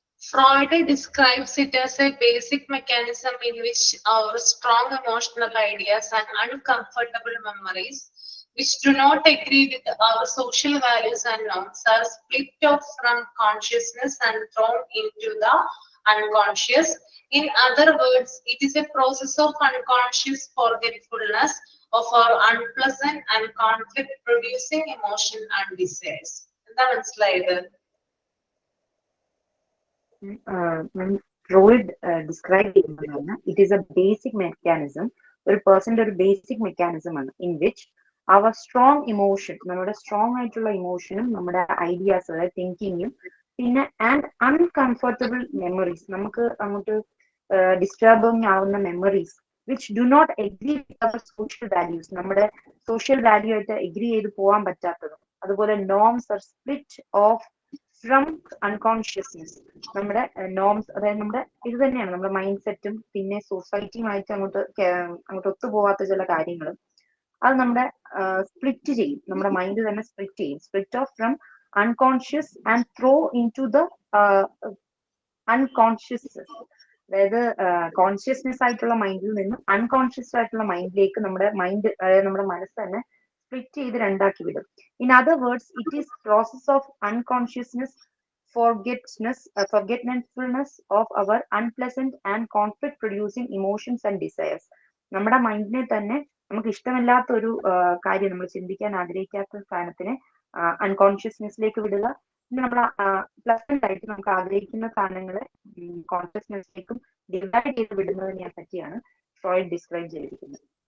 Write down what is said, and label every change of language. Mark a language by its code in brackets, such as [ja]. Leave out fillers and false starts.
[en] Freud describes it as a basic mechanism in which our strong emotional ideas and uncomfortable memories, which do not agree with our social values and norms, are split off from consciousness and thrown into the unconscious. In other words, it is a process of unconscious forgetfulness of our unpleasant and conflict-producing emotion and desires. [ml] എന്താ മനസ്സിലായത്? [en] Freud described it is a basic mechanism, [ml] ഒരു പേഴ്സന്റെ ഒരു basic mechanism ആണ്, [en] in which our strong emotion, [ml] നമ്മുടെ strong ആയിട്ടുള്ള ഇമോഷനും നമ്മുടെ ideas അതായത് തിങ്കിങ്ങും പിന്നെ ആൻഡ് അൺകംഫർട്ടബിൾ മെമ്മറീസ്, നമുക്ക് അങ്ങോട്ട് ഡിസ്റ്റർബിങ് ആവുന്ന memories [en] which do not agree with our social values, [ml] നമ്മുടെ സോഷ്യൽ വാല്യൂ ആയിട്ട് എഗ്രി ചെയ്ത് പോകാൻ പറ്റാത്തതും അതുപോലെ [en] Norms are split off from unconsciousness. [ml] നമ്മുടെ നോംസ്, അതായത് നമ്മുടെ ഇത് തന്നെയാണ് നമ്മുടെ മൈൻഡ് സെറ്റും പിന്നെ സൊസൈറ്റിയുമായിട്ട് അങ്ങോട്ട് ഒത്തുപോകാത്ത ചില കാര്യങ്ങളും അത് നമ്മുടെ സ്പ്ലിറ്റ് ചെയ്യും, നമ്മുടെ മൈൻഡ് തന്നെ സ്പ്ലിറ്റ് ചെയ്യും. [en] Split off from unconscious and throw into the unconscious. [ml] അതായത് കോൺഷ്യസ്നെസ് ആയിട്ടുള്ള മൈൻഡിൽ നിന്നും അൺകോൺഷ്യസ് ആയിട്ടുള്ള മൈൻഡിലേക്ക് നമ്മുടെ മൈൻഡ്, അതായത് നമ്മുടെ മനസ്സ് തന്നെ സ്പ്ലിറ്റ് ചെയ്ത് രണ്ടാക്കി വിടും. [en] In other words, it is process of unconsciousness, forgetfulness of our unpleasant and conflict producing emotions and desires. [ml] നമ്മുടെ മൈൻഡിനെ തന്നെ നമുക്ക് ഇഷ്ടമില്ലാത്ത ഒരു കാര്യം, നമ്മൾ ചിന്തിക്കാൻ ആഗ്രഹിക്കാത്ത സാധനത്തിനെ അൺകോൺഷ്യസ്നെസ്സിലേക്ക് വിടുക. പിന്നെ നമ്മൾ പ്ലസന്റ് ആയിട്ട് നമുക്ക് ആഗ്രഹിക്കുന്ന സാധനങ്ങളെ കോൺഷ്യസ്നെസ്സിലേക്കും ഡിവൈഡ് ചെയ്ത് വിടുന്നതിനെ പറ്റിയാണ് ഫ്രോയിഡ് ഡിസ്ക്രൈബ് ചെയ്തിരിക്കുന്നത്.